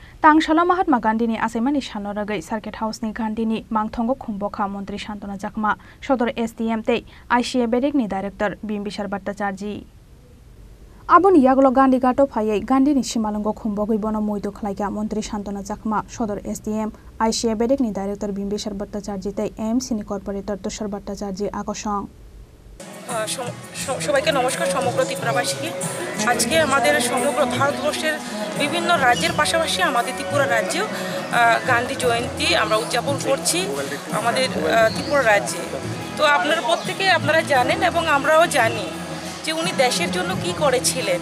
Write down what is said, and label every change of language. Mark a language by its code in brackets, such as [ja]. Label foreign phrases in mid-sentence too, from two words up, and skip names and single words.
[trp] Tangsalo Mahatma Gandhini Achaimani Salno Rugwi Circuit House ni Gandhini Mang Thongo Khum Bokha Mantri Santana Chakma Sadar SDM tei Bedekni Director Bimbisar Bhartacharjee Aboni Yaglo Gandhi Gato Phayai Gandhini Simalango Khum Bogwi Bono Moito Khlaika Mantri Santana Chakma Sadar SDM Bedekni Director Bimbisar Bhartacharjee tei MC ni Corporator Tushar Bhartacharjee Akosong [bn] সবাইকে নমস্কার। সমগ্র ত্রিপুরাবাসীকে আজকে আমাদের সমগ্র ভারতবর্ষের বিভিন্ন রাজ্যের পাশাপাশি আমাদের ত্রিপুরা রাজ্যেও গান্ধী জয়ন্তী আমরা উদযাপন করছি আমাদের ত্রিপুরা রাজ্যে। তো আপনারা প্রত্যেকে আপনারা জানেন এবং আমরাও জানি যে উনি দেশের জন্য কি করেছিলেন।